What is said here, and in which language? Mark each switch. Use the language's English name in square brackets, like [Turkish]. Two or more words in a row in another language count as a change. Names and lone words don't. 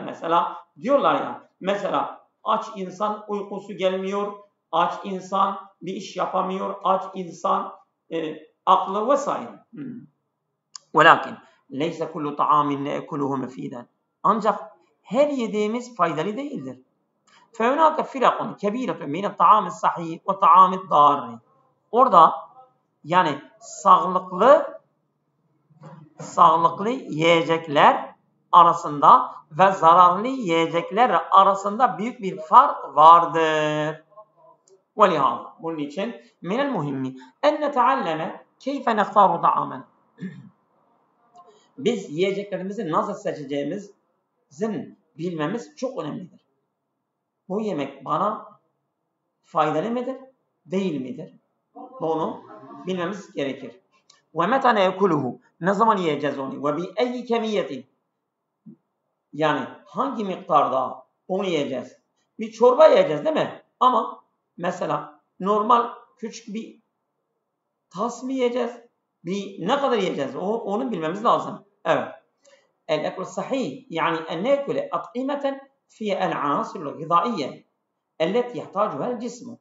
[Turkish] Mesela diyorlar ya, mesela aç insan uykusu gelmiyor, aç insan bir iş yapamıyor, aç insan aklı vesaire. [Arabic] ولكن ليس كل طعام نأكله مفيدا. [Turkish] Ancak her yediğimiz faydalı değildir. [Arabic] فَهُنَاكَ فِرَقٌ كَب۪يرَةٌ مِنَ الطَّعَامِ الصَّحِيِّ وَطَعَامِ الضَّارِّ. [Turkish] Orada yani sağlıklı yiyecekler arasında ve zararlı yiyecekler arasında büyük bir fark vardır. [Arabic] وَلِهَذَا [Turkish] bunun için [Arabic] مِنَ الْمُهِمِّ اَنْ نَتَعَلَّمَ كَيْفَ نَخْتَارُ طَعَامًا. [Turkish] Biz yiyeceklerimizi nasıl seçeceğimizin bilmemiz çok önemlidir. Bu yemek bana faydalı mıdır, değil midir? Bunu bilmemiz gerekir. [Arabic] وَمَتَى نَيْكُلُهُ. [Turkish] Ne zaman yiyeceğiz onu? [Arabic] وَبِأَيِّ كَمِيَّةٍ. [Turkish] Yani hangi miktarda onu yiyeceğiz? Bir çorba yiyeceğiz değil mi? Ama mesela normal küçük bir tas mı yiyeceğiz? Ne kadar yiyeceğiz? Onu bilmemiz lazım. Evet. [Arabic] الأكل الصحيح يعني أن نأكل أطعمة فيها العناصر الغذائية التي يحتاجها الجسم.